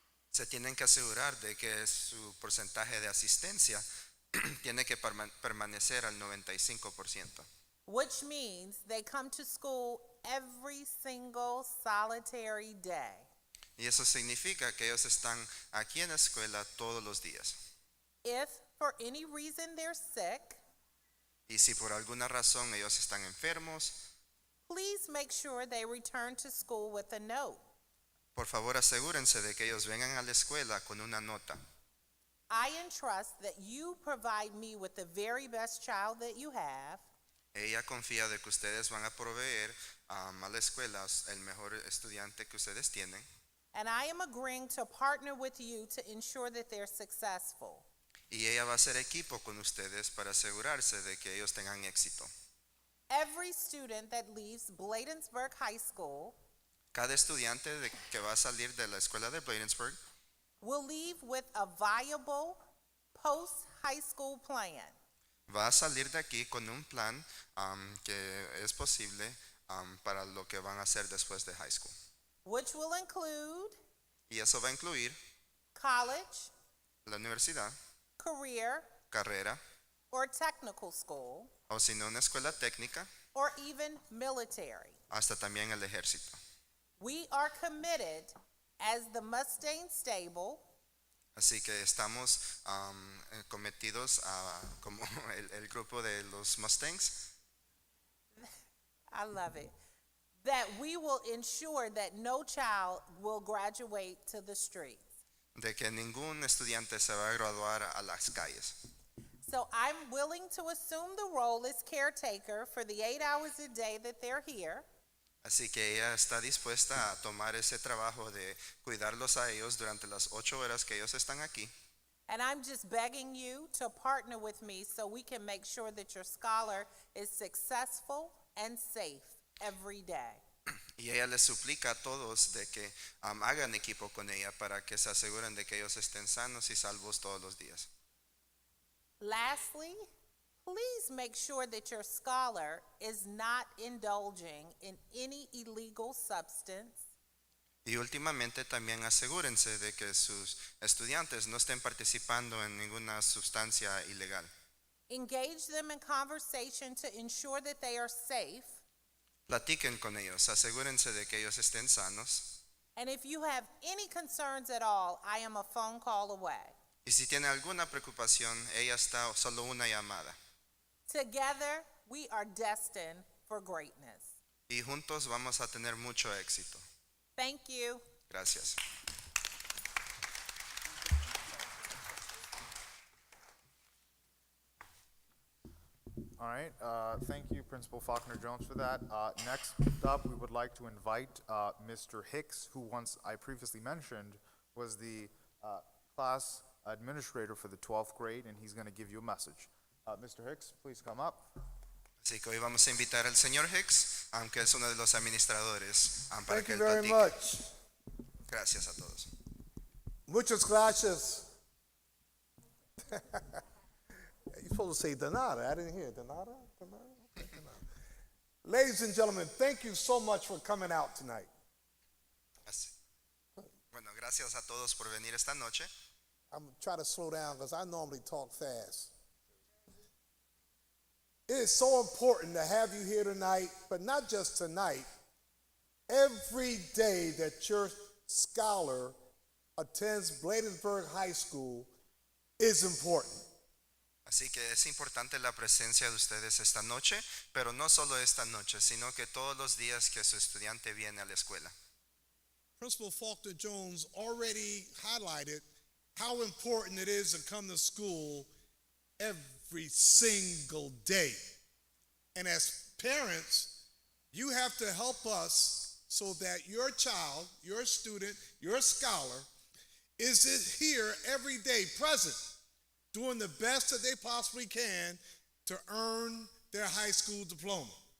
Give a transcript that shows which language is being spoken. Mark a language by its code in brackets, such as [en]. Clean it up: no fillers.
[es] Se tienen que asegurar de que su porcentaje de asistencia tiene que permanecer al 95%. [en] which means they come to school every single solitary day. [es] Y eso significa que ellos están aquí en la escuela todos los días. [en] If for any reason they're sick, [es] Y si por alguna razón ellos están enfermos, [en] please make sure they return to school with a note. [es] por favor asegúrense de que ellos vengan a la escuela con una nota. [en] I entrust that you provide me with the very best child that you have, [es] Ella confía de que ustedes van a proveer a la escuela el mejor estudiante que ustedes tienen. [en] and I am agreeing to partner with you to ensure that they're successful. [es] Y ella va a hacer equipo con ustedes para asegurarse de que ellos tengan éxito. [en] Every student that leaves Bladensburg High School [es] Cada estudiante que va a salir de la escuela de Bladensburg [en] will leave with a viable post-high school plan. [es] va a salir de aquí con un plan que es posible para lo que van a hacer después de high school. [en] Which will include [es] Y eso va a incluir [en] college, [es] la universidad, [en] career, [es] carrera, [en] or technical school, [es] o si no una escuela técnica, [en] or even military. [es] hasta también el ejército. [en] We are committed as the Mustang Stable [es] Así que estamos cometidos a como el grupo de los Mustangs, [en] I love it. That we will ensure that no child will graduate to the streets. [es] de que ningún estudiante se va a graduar a las calles. [en] So I'm willing to assume the role as caretaker for the 8 hours a day that they're here. [es] Así que ella está dispuesta a tomar ese trabajo de cuidarlos a ellos durante las 8 horas que ellos están aquí. [en] And I'm just begging you to partner with me so we can make sure that your scholar is successful and safe every day. [es] Y ella les suplica a todos de que hagan equipo con ella para que se aseguren de que ellos estén sanos y salvos todos los días. [en] Lastly, please make sure that your scholar is not indulging in any illegal substance. [es] Y últimamente también asegúrense de que sus estudiantes no estén participando en ninguna sustancia ilegal. [en] Engage them in conversation to ensure that they are safe. [es] Platiquen con ellos, asegúrense de que ellos estén sanos. [en] And if you have any concerns at all, I am a phone call away. [es] Y si tiene alguna preocupación, ella está solo una llamada. [en] Together, we are destined for greatness. [es] Y juntos vamos a tener mucho éxito. [en] Thank you. [es] Gracias. [en] All right, thank you, Principal Faulkner-Jones, for that. Next up, we would like to invite Mr. Hicks, who once I previously mentioned was the class administrator for the 12th grade, and he's going to give you a message. Mr. Hicks, please come up. [es] Así que hoy vamos a invitar al señor Hicks, aunque es uno de los administradores, para [en] Thank [es] que [en] you [es] él [en] very [es] platique. [en] much. [es] Gracias a todos. Muchas gracias. [en] You're supposed to say Donata. I didn't hear Donata. Okay, Donata. Ladies and gentlemen, thank you so much for coming out tonight. [es] Así. Bueno, gracias a todos por venir esta noche. [en] I'm going to try to slow down because I normally talk fast. It is so important to have you here tonight, but not just tonight. Every day that your scholar attends Bladensburg High School is important. [es] Así que es importante la presencia de ustedes esta noche, pero no solo esta noche, sino que todos los días que su estudiante viene a la escuela. [en] Principal Faulkner-Jones already highlighted how important it is to come to school every single day. And as parents, you have to help us so that your child, your student, your scholar is here every day present, doing the best that they possibly can to earn their high school diploma.